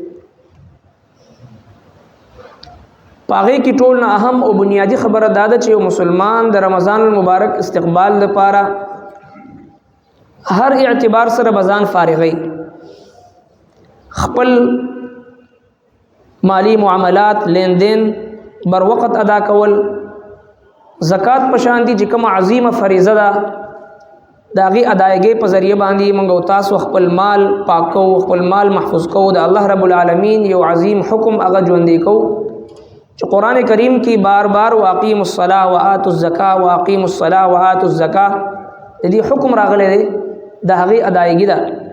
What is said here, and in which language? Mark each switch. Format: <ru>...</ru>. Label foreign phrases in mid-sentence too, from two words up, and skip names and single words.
<ps>پاغه کې ټول نه اهم او بنیادی خبره داده چې مسلمان د رمضان المبارک استقبال لپاره هر اعتبار سره بزان فارغي خپل مالی معاملات لین دین بر وقت ادا کول زکات پشان دي چې کوم عظیمه فریضه ده داغي ادایګي په ذریعہ باندې موږ تاسو خپل مال پاکو خپل مال محفوظ کو د</ps> <ar>الله رب العالمین</ar> <ps>یو عظیم حکم هغه ژوندې کو چې قران کریم کې بار بار</ps> <ar>واقیم الصلاه واتوا الزکاه واقیم الصلاه واتوا الزکاه</ar> <ps>د دې حکم راغلی دی د هغې ادایګي ده.</ps>